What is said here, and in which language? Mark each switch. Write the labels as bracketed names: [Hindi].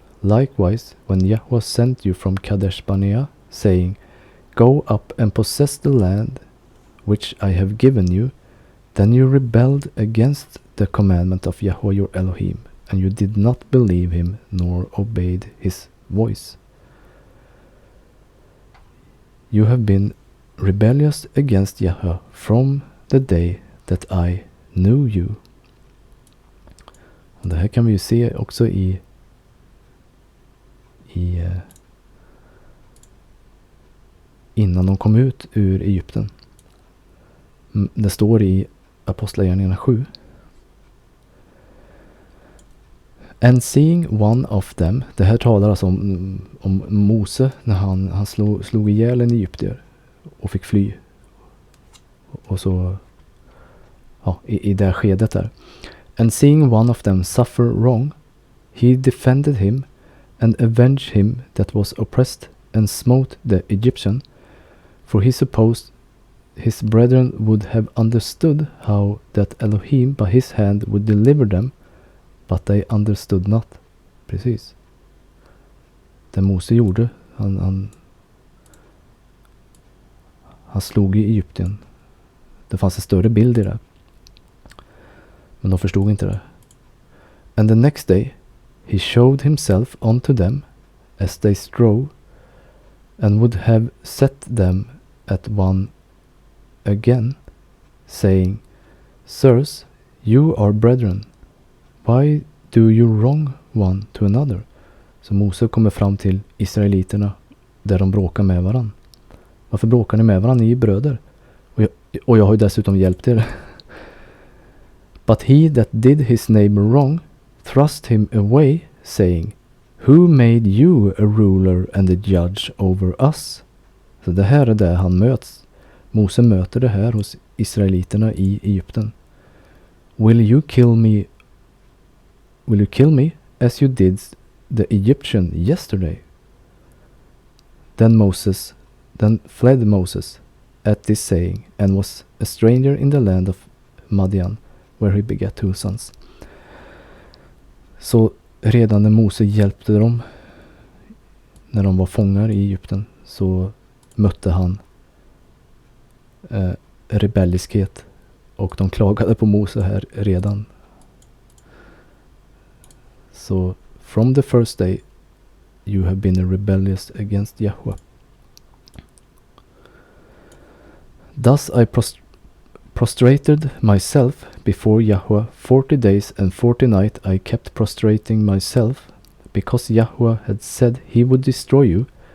[English] Likewise, when Yahweh sent you from Kadesh Barnea, saying, Go up and possess the land which I have given you, then you rebelled against the commandment of Yahweh your Elohim, and you did not believe him nor obeyed his voice. You have been rebellious against Yahweh from the day that I knew you. [Swedish] Och det här kan vi ju se också i innan de kom ut ur Egypten. Det står i Apostlagärningarna 7. [English] And seeing one of them, [Swedish] det här talar alltså om Mose när han slog ihjäl en egyptier och fick fly. Och så, ja, i det skedet där. [English] And seeing one of them suffer wrong, he defended him and avenged him that was oppressed and smote the Egyptian, for he supposed his brethren would have understood how that Elohim by his hand would deliver them, but they understood not. [Swedish] Precis. Det Mose gjorde, han slog i Egypten. Det fanns en större bild i det. Men de förstod inte det. [English] And the next day he showed himself unto them as they strove, and would have set them at one again, saying, Sirs, you are brethren. Why do you wrong one to another? [Swedish] Så Mose kommer fram till israeliterna där de bråkar med varann. Varför bråkar ni med varann? Ni är bröder. Och jag har ju dessutom hjälpt er. [English] But he that did his neighbor wrong thrust him away, saying, Who made you a ruler and a judge over us? [Swedish] Så det här är där han möts. Mose möter det här hos israeliterna i Egypten. [English] Will you kill me as you did the Egyptian yesterday? Then fled Moses at this saying, and was a stranger in the land of Madian, where he begat 2 sons. [Swedish] Så redan när Mose hjälpte dem, när de var fångar i Egypten, så mötte han rebelliskhet. Och de klagade på Mose här redan. [English] Så from the first day you have been rebellious against Yahweh. Thus I prostrated myself before Yahweh 40 days and 40 nights I kept prostrating myself, because Yahweh had said he would destroy you.